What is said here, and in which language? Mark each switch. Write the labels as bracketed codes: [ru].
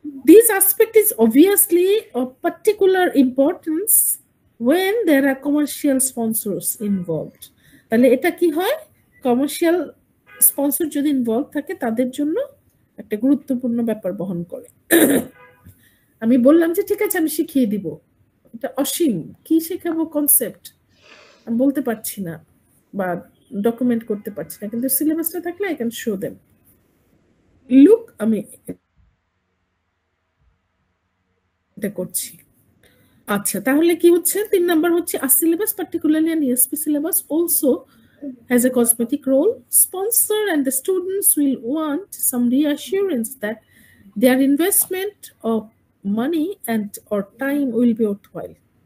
[en] This aspect is obviously of particular importance when there are commercial sponsors involved. [bn] তাহলে এটা কি হয়, commercial sponsor যদি ইনভলভ থাকে তাদের জন্য একটা গুরুত্বপূর্ণ ব্যাপার বহন করে। আমি বললাম যে ঠিক আছে আমি শিখিয়ে দিব, এটা অসীম, কি শেখাবো কনসেপ্ট আমি বলতে পারছি না বা ডকুমেন্ট করতে পারছি না, কিন্তু সিলেবাসটা থাকলে [en] I can show them, look [bn] আমি এটা করছি। আচ্ছা, তাহলে কি হচ্ছে 3 নাম্বার হচ্ছে [en] a syllabus, particularly an ESP syllabus, also has a cosmetic role. Sponsor and the students will want some reassurance that their investment of money and or time will be worthwhile.